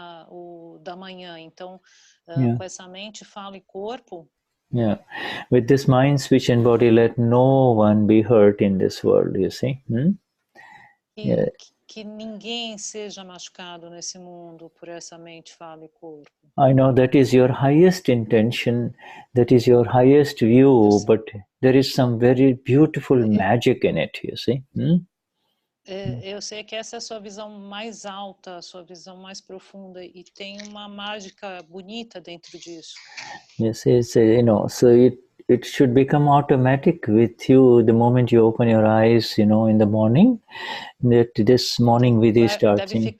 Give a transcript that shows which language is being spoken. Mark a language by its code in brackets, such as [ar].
[pt] O da manhã, então, com essa mente, fala e corpo. [en] Yeah, with this mind, speech and body, let no one be hurt in this world, you see. [pt] que ninguém seja machucado nesse mundo por essa mente, fala e corpo. [en] I know that is your highest intention, that is your highest view, but there is some very beautiful magic in it, you see. [pt] Eu sei que essa é a sua visão mais alta, a sua visão mais profunda, e tem uma mágica bonita dentro disso. [en] Yes, yes, you know, so it should become automatic with you the moment you open your eyes, you know, in the morning, that this morning with you starts.